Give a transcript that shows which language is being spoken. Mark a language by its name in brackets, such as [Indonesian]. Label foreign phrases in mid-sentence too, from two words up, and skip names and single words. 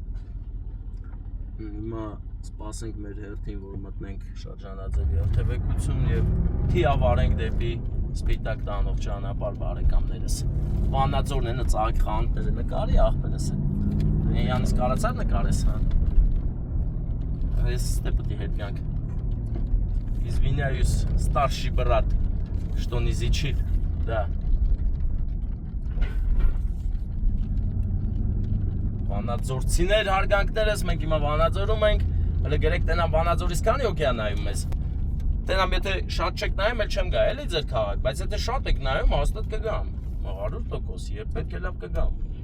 [Armenian] Հիմա սպասենք մեր հերթին, որ մտնենք շրջանաձևի երթևեկություն եւ թիավարենք դեպի Սպիտակ տանող ճանապարհ բարեկամներս։ Վանաձորն է ծաղիկ խանութները նկարի աղբերս է։ Յանից կարացար նկարես, հա։ Այս ստեպտի հետ գանք։ [Russian] Извиняюсь, старший брат, что не изучил, да. [Armenian] Վանաձորցիներ հարգանքներս, մենք հիմա Վանաձորում ենք, հələ գերեք տենամ Վանաձորից քանի հոգի է նայում մեզ։ Տենամ եթե շատ չեք նայում, էլ չեմ գա, էլի ձեր քաղաք, բայց եթե շատ եք նայում, հաստատ կգամ։ 100%, երբ պետք է լավ կգամ։